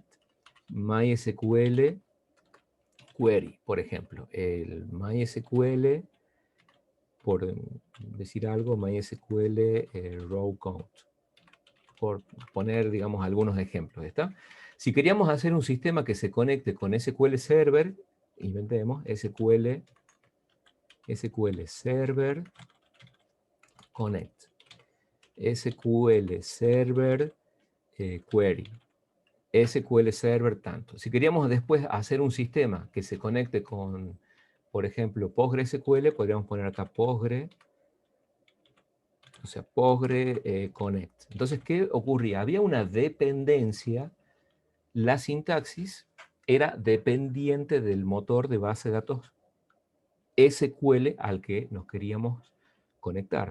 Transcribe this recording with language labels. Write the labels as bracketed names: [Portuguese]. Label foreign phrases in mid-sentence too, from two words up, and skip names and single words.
[Spanish] MySQL Query, por ejemplo. El MySQL, por decir algo, MySQL Row Count. Por poner, digamos, algunos ejemplos, ¿está? Si queríamos hacer un sistema que se conecte con SQL Server, inventemos SQL Server Connect. SQL Server Query. SQL Server tanto. Si queríamos después hacer un sistema que se conecte con, por ejemplo, PostgreSQL, podríamos poner acá Postgre, o sea, Postgre Connect. Entonces, ¿qué ocurría? Había una dependencia, la sintaxis era dependiente del motor de base de datos SQL al que nos queríamos conectar.